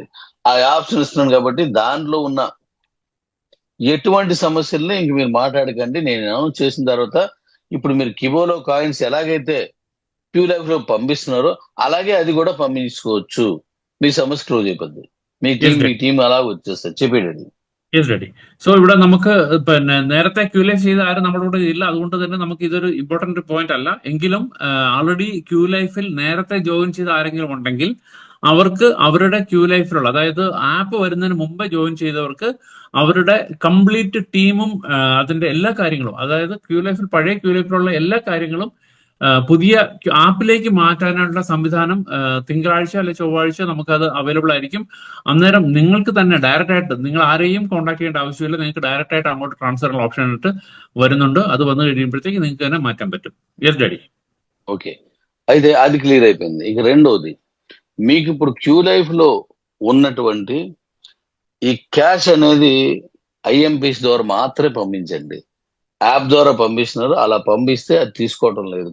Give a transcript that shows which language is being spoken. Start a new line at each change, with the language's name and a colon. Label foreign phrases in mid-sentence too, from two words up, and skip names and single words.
Telugu: ఆ ఆప్షన్ ఇస్తున్నాను కాబట్టి దాంట్లో ఉన్న ఎటువంటి సమస్యల్ని ఇంక మీరు మాట్లాడకండి. నేను అనౌన్స్ చేసిన తర్వాత ఇప్పుడు మీరు కిబోలో కాయిన్స్ ఎలాగైతే క్యూ లైఫ్ లో పంపిస్తున్నారో అలాగే అది కూడా పంపించుకోవచ్చు. మీ సమస్య క్లోజ్ అయిపోద్ది. మీ టీం అలా వచ్చేస్తారు. చెప్పేయండి.
English: yes daddy.
Malayalam: സോ ഇവിടെ നമുക്ക് നേരത്തെ ക്യൂലൈഫ് ചെയ്ത ആരും നമ്മുടെ കൂടെ ഇല്ല. അതുകൊണ്ട് തന്നെ നമുക്ക് ഇതൊരു
English: important point
Malayalam: അല്ല. എങ്കിലും ആൾറെഡി ക്യൂ ലൈഫിൽ നേരത്തെ ജോയിൻ ചെയ്ത ആരെങ്കിലും ഉണ്ടെങ്കിൽ അവർക്ക് അവരുടെ ക്യൂ ലൈഫിലുള്ള, അതായത് ആപ്പ് വരുന്നതിന് മുമ്പേ ജോയിൻ ചെയ്തവർക്ക് അവരുടെ കംപ്ലീറ്റ് ടീമും അതിന്റെ എല്ലാ കാര്യങ്ങളും, അതായത് പഴയ ക്യൂ ലൈഫിലുള്ള എല്ലാ കാര്യങ്ങളും പുതിയ ആപ്പിലേക്ക് മാറ്റാനായിട്ടുള്ള സംവിധാനം തിങ്കളാഴ്ച അല്ലെ ചൊവ്വാഴ്ച നമുക്കത് അവൈലബിൾ ആയിരിക്കും. അന്നേരം നിങ്ങൾക്ക് തന്നെ ഡയറക്റ്റ് ആയിട്ട്, നിങ്ങൾ ആരെയും കോൺടാക്ട് ചെയ്യേണ്ട ആവശ്യമില്ല. നിങ്ങൾക്ക് ഡയറക്റ്റ് ആയിട്ട് അങ്ങോട്ട്
English: transfer option
Malayalam: ആയിട്ട് വരുന്നുണ്ട്. അത് വന്നു കഴിയുമ്പോഴത്തേക്ക് നിങ്ങൾക്ക് തന്നെ മാറ്റാൻ പറ്റും.
English: yes daddy.
Telugu: ఓకే, అయితే అది క్లియర్ అయిపోయింది. ఇక రెండోది, మీకు ఇప్పుడు క్యూ లైఫ్ లో ఉన్నటువంటి ఈ క్యాష్ అనేది IMPs ద్వారా మాత్రమే పంపించండి. యాప్ ద్వారా పంపిస్తున్నారు. అలా పంపిస్తే అది తీసుకోవటం లేదు.